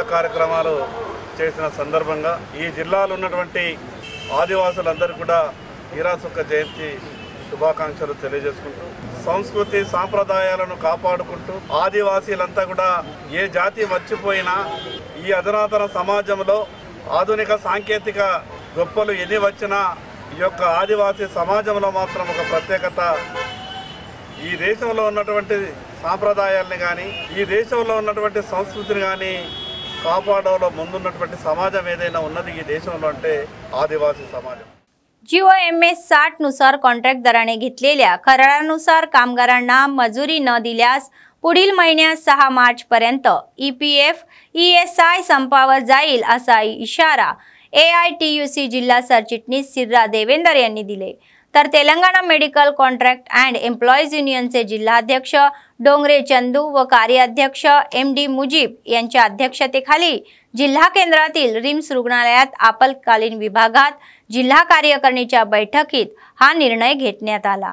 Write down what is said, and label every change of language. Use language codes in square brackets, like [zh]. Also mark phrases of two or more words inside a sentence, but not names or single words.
[te] కార్యక్రమాలు చేసిన సందర్భంగా ఈ జిల్లాలో ఉన్నటువంటి ఆదివాసులందరూ కూడా హీరాసుక్క జయంతి శుభాకాంక్షలు తెలియజేసుకుంటూ సంస్కృతి సాంప్రదాయాలను కాపాడుకుంటూ ఆదివాసీలంతా కూడా ఏ జాతి మర్చిపోయినా ఈ అధునాతన సమాజంలో ఆధునిక సాంకేతిక గొప్పలు ఎన్ని వచ్చినా ఈ యొక్క ఆదివాసీ సమాజంలో మాత్రం ఒక ప్రత్యేకత ఈ దేశంలో ఉన్నటువంటి సాంప్రదాయాల్ని కానీ ఈ దేశంలో ఉన్నటువంటి సంస్కృతిని కానీ कापाडवलो ముందున్నటువంటి సమాజం ఏదైనా ఉన్నది ఈ దేశంలో అంటే ఆదివాसी समाज। [mr] GOMS 60 नुसार कॉन्ट्रॅक्ट दराने घेतलेल्या करारानुसार कामगारांना मजुरी न दिल्यास पुढील महिन्यात 6 मार्च पर्यंत EPF ESI संपावर जाईल असा इशारा AITUC जिल्हा सरचिटणीस सिर्रा देवेंदर यांनी दिले। तर तेलंगणा मेडिकल कॉन्ट्रॅक्ट अँड एम्प्लॉईज युनियनचे जिल्हाध्यक्ष डोंगरे चंदू व कार्याध्यक्ष MD मुजीब यांच्या अध्यक्षतेखाली जिल्हा केंद्रातील रिम्स रुग्णालयात आपत्कालीन विभागात जिल्हा कार्यकारिणीच्या बैठकीत हा निर्णय घेण्यात आला।